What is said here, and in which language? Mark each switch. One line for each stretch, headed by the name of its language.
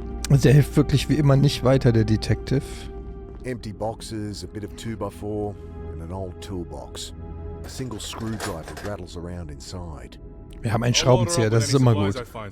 German: Also er hilft wirklich wie immer nicht weiter, der Detective.
English: Empty boxes, a bit of 2x4, and an old toolbox. A single screwdriver rattles around inside.
German: Wir haben einen Schraubenzieher, das ist immer gut.